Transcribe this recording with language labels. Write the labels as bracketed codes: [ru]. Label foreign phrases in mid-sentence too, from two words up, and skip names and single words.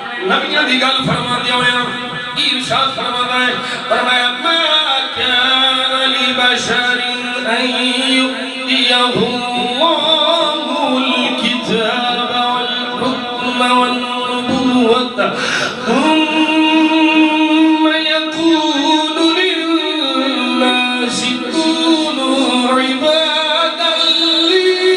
[pa] نبیوں دی گل فرماندے ہوئے ارشاد فرماتا ہے فرمایا [ar] ما كان لبشر ان يؤتيه الله الكتاب والحكم والنبوة ثم يقول للناس كونوا عبادا لي